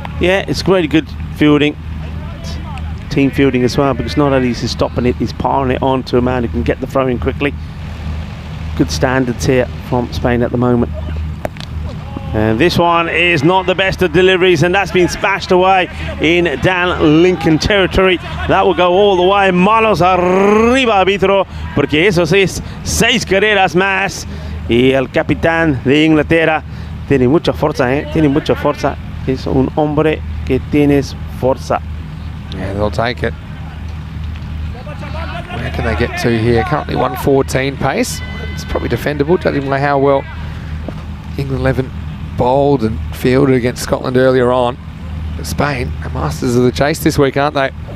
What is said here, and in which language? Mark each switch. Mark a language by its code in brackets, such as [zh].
[en] Yeah, it's really good fielding. Team fielding as well, because not only is he stopping it, he's piling it on to a man who can get the throw in quickly. Good standards here from Spain at the moment. And this one is not the best of deliveries, and that's been smashed away in Dan Lincoln territory. That will go all the way. [es] Manos arriba, árbitro, porque eso es 6 carreras más. Y el capitán de Inglaterra tiene mucha fuerza, tiene mucha fuerza. Es un hombre que tienes fuerza. [en] Yeah, they'll take it. Where can they get to here? Currently 114 pace. It's probably defendable, judging by how well England 11 bowled and fielded against Scotland earlier on. But Spain are masters of the chase this week, aren't they?